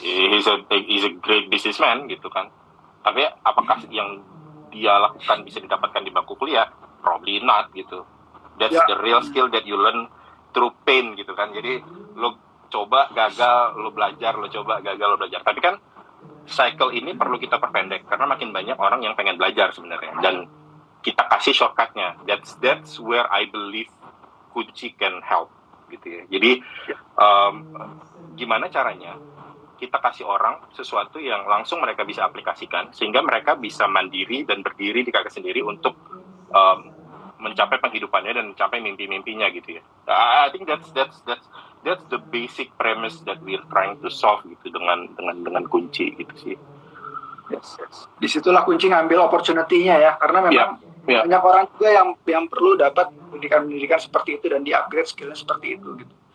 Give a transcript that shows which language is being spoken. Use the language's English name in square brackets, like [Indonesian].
[English] He's a great businessman gitu kan. [Indonesian] Tapi apakah yang dia lakukan bisa didapatkan di bangku kuliah? [English] Probably not gitu. That's the real skill that you learn through pain gitu kan. [Indonesian] Jadi lo coba gagal, lo belajar, lo coba gagal, lo belajar. Tapi kan cycle ini perlu kita perpendek karena makin banyak orang yang pengen belajar sebenarnya, dan kita kasih shortcutnya. [English] That's where I believe kunci can help gitu ya. [Indonesian] Jadi gimana caranya kita kasih orang sesuatu yang langsung mereka bisa aplikasikan sehingga mereka bisa mandiri dan berdiri di kaki sendiri untuk mencapai penghidupannya dan mencapai mimpi-mimpinya gitu ya. [English] I think that's the basic premise that we're trying to solve gitu [Indonesian] dengan kunci gitu sih. [English] Yes. [Indonesian] Disitulah kunci ngambil opportunity-nya ya, karena memang banyak orang juga yang perlu dapat pendidikan seperti itu dan di-upgrade skillnya seperti itu gitu.